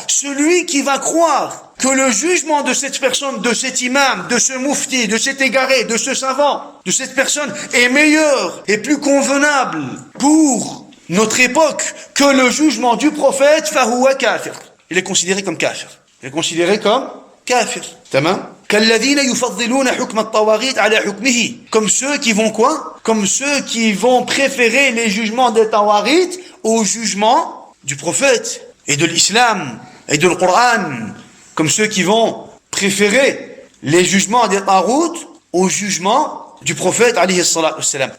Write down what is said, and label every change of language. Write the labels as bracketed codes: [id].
[fr] Celui qui va croire que le jugement de cette personne, de cet imam, de ce mufti, de cet égaré, de ce savant, de cette personne est meilleur et plus convenable pour notre époque que le jugement du prophète, [ar] fahuwa kafir. [fr] Il est considéré comme kafir. Il est considéré comme kafir. Tamam? [ar] كالذين يفضلون حكم الطواغيت على حكمه. [fr] Comme ceux qui vont quoi? Comme ceux qui vont préférer les jugements des tawaghit au jugement du prophète et de l'islam et de le Coran. Comme ceux qui vont préférer les jugements des taghut au jugement du prophète alayhi salatu wassalam.